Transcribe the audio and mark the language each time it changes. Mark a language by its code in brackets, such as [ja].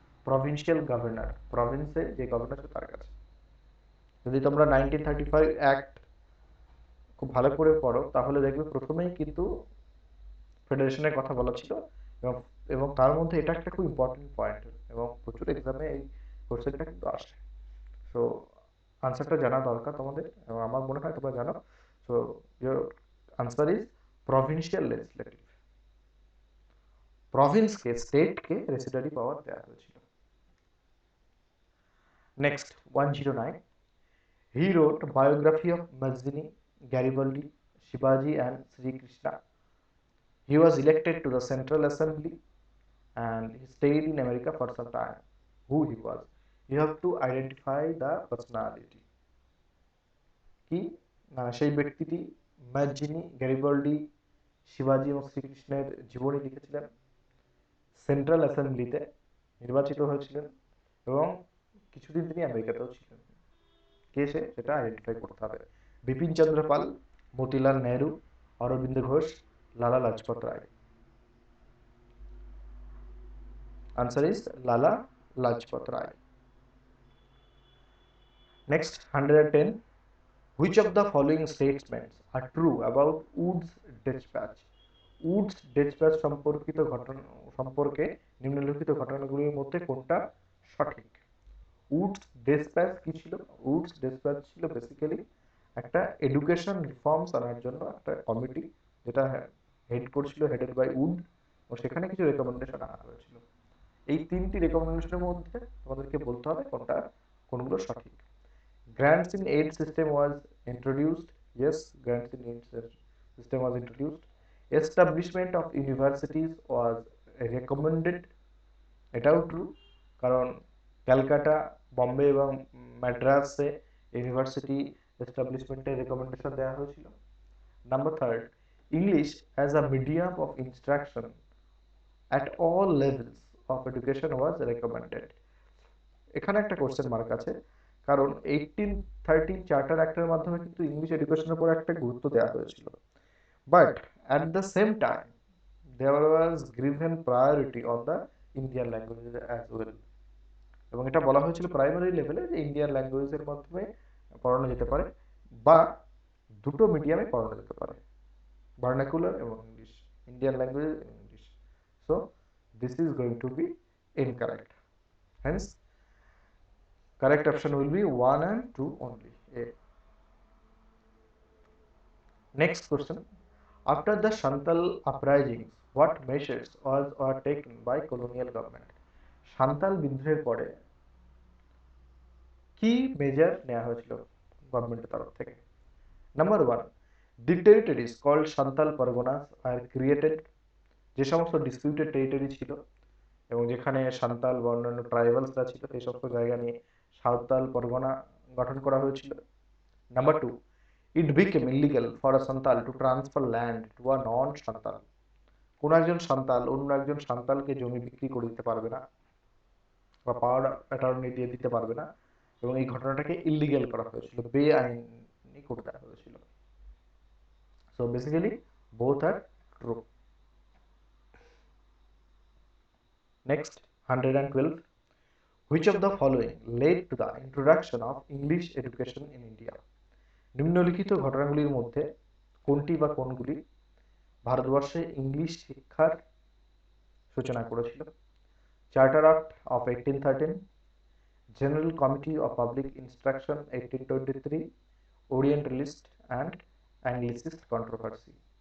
[bn] Provincial governor, প্রভিন্সে যে governor ছিল তার কাছে। যদি তোমরা 1935 অ্যাক্ট খুব ভালো করে পড়ো তাহলে দেখবে প্রথমেই কিন্তু ফেডারেশনের কথা বলা ছিল, এবং তার মধ্যে এটা একটা খুব ইম্পর্টেন্ট পয়েন্ট এবং প্রচুর এক্সামে এই কোশ্চেনটা কিন্তু আসে। সো আনসারটা জানা দরকার তোমাদের, এবং আমার মনে হয় তোমরা জানো। [en] So your answer is provincial legislative. [bn] প্রভিন্সকে, স্টেটকে রেসিডারি পাওয়ার দেওয়া হয়েছিল। [en] Next 109, he wrote biography of Mazzini, Garibaldi, Shivaji and Sri Krishna. He was elected to the Central Assembly and he stayed in America for some time. Who he was? You have to identify the personality. [bn] কি না, সেই ব্যক্তিটি ম্যাজিনি, গ্যারিবাল্ডি, শিবাজি এবং শ্রীকৃষ্ণের জীবনী লিখেছিলেন, central অ্যাসেম্বলিতে নির্বাচিত হয়েছিলেন এবং কিছুদিন তিনি আমেরিকাতেও ছিলেন। কে সে, সেটা আইডেন্টিফাই করতে হবে। Bipin Chandra Pal, Motilal Nehru, Aurobindo Ghosh, Lala Lajpat Rai. [en] Answer is Lala Lajpat Rai. Next 110, which of the following statements are true about Wood's dispatch? [bn] Woods dispatch সম্পর্কে নিম্নলিখিত ঘটনাগুলির মধ্যে কোনটা সঠিক? উডস ডিসপ্যাচ কি ছিল? উডস ডিসপ্যাচ ছিল বেসিক্যালি একটা এডুকেশন রিফর্মস আনার জন্য একটা কমিটি, যেটা হেড করছিল, [en] headed by Wood, [bn] ও সেখানে কিছু রেকমেন্ডেশন আনা হয়েছিল। এই তিনটি রেকমেন্ডেশনের মধ্যে তোমাদেরকে বলতে হবে কোনগুলো সঠিক। [en] Grants in aid system was introduced. Yes, grants in aid system was introduced. Establishment of universities was recommended. [bn] এটাও ট্রু, কারণ ক্যালকাটা, বম্বে এবং মাদ্রাসে ইউনিভার্সিটি এস্টাবলিশমেন্টের রেকমেন্ডেশন দেওয়া হয়েছিল। [en] Number 3, English as a medium of instruction at all levels of education was recommended. [bn] এখানে একটা question mark আছে, কারণ 1813 charter অ্যাক্টের মাধ্যমে কিন্তু ইংলিশ এডুকেশনের উপর একটা গুরুত্ব দেওয়া হয়েছিল, [en] But at the same time there was given priority on the Indian language as well. [bn] এবং এটা বলা হয়েছিল প্রাইমারি লেভেলে যে ইন্ডিয়ান ল্যাঙ্গুয়েজের মাধ্যমে পড়ানো যেতে পারে বা দুটো মিডিয়ামে পড়ানো যেতে পারে, ভার্নাকুলার এবং ইংলিশ, ইন্ডিয়ান ল্যাঙ্গুয়েজ এবং English. [en] So this is going to be incorrect, hence correct option will be 1 and 2 only. A. Next question. After the Santal uprisings, what measures were taken by colonial government? [bn] Santal বিদ্রোহের পরে কি measure নেওয়া হয়েছিল গভর্নমেন্টের তরফ থেকে? [en] Number 1, the territories called Santal Parganas are created. [bn] যে সমস্ত ডিসপিউটেড টেরিটরি ছিল এবং যেখানে সান্তাল বা অন্যান্য ট্রাইবালসরা ছিল, সেই সমস্ত জায়গা নিয়ে সাঁওতাল পরগনা গঠন করা হয়েছিল। [en] Number 2, it became illegal for a Santal to transfer land to a non-Santal. [bn] কোন একজন সান্তাল অন্য একজন সান্তালকে জমি বিক্রি করে দিতে পারবে না বা পাওয়ার অ্যাটর্নি দিয়ে দিতে পারবে না, এবং এই ঘটনাটাকে ইলিগ্যাল করা হয়েছিল, বেআইনি করে দেওয়া হয়েছিল। [en] So basically both are true. Next 112, which of the following led to the introduction of English education in India? [bn] নিম্নলিখিত ঘটনাগুলির মধ্যে কোনটি বা কোনগুলি ভারতবর্ষে ইংলিশ শিক্ষার সূচনা করেছিল? [en] Charter act of 1813, general committee of public instruction 1823, orientalist and anglicist controversy.